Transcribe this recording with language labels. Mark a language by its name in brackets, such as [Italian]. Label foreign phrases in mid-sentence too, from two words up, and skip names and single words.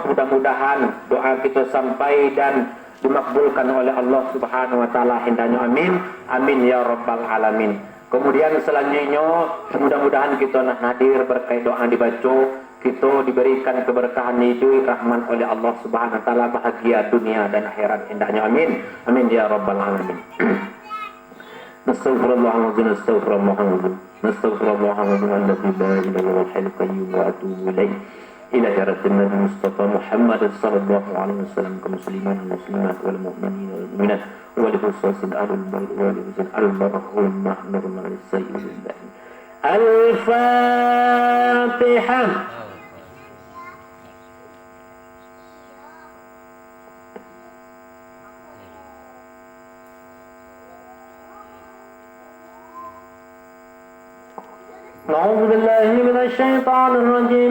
[Malay] Mudah-mudahan doa kita sampai dan dimakbulkan oleh Allah [Arabic] سبحانه وتعالى. [Malay] Hendaknya amin. [Arabic] آمين يا رب العالمين. [Malay] Kemudian selanjutnya mudah-mudahan kita nak hadir berkait doa dibaca, kita diberikan keberkahan hidup rahman oleh Allah [Arabic] سبحانه وتعالى, [Malay] bahagia dunia dan akhirat. Hendaknya amin. [Arabic] آمين يا رب العالمين. أستغفر الله العظيم، أستغفر الله العظيم، أستغفر الله العظيم، الذي لا إله إلا هو الحي القيوم وأتوب إليه. إلى حضرة النبي المصطفى محمد صلى الله عليه وسلم kaum المسلمين والمسلمات والمؤمنين والمؤمنات وخصوصا أهل البيت وخصوصا المرحوم محنورنا سيدنا الفاتحة. أعوذ بالله من الشيطان الرجيم.